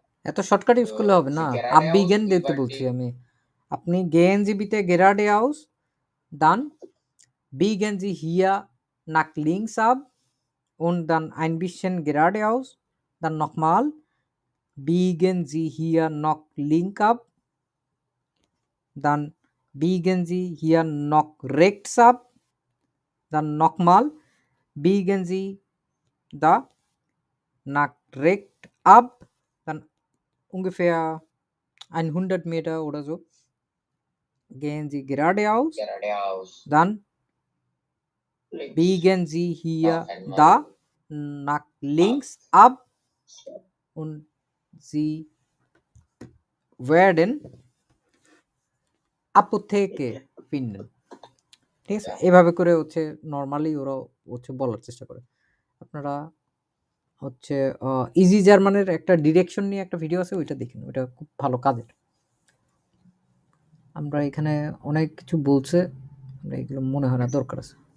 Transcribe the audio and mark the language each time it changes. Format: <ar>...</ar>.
<bn>এত shortcut use করলে হবে না, abbiegen দিতে বলছি আমি। আপনি</bn> <de>gehen Sie bitte geradeaus, dann biegen Sie hier nach links ab und dann ein bisschen geradeaus, dann nochmal biegen Sie hier noch links ab, dann biegen Sie hier noch rechts ab, dann nochmal biegen Sie da nach rechts ab, dann ungefähr 100 Meter oder so gehen Sie geradeaus, dann biegen Sie hier da nach links ab und Sie werden Apotheke finden.</de> <bn>ঠিক আছে, এভাবে করে হচ্ছে normally ওরা হচ্ছে বলার চেষ্টা করে। আপনারা হচ্ছে ইজি জার্মানের একটা ডিরেকশন নিয়ে একটা ভিডিও আছে, ওইটা দেখুন, ওইটা খুব ভালো কাজের। আমরা এখানে অনেক কিছু বলছে, আমরা এগুলো মনে হয় না দরকার আছে।</bn>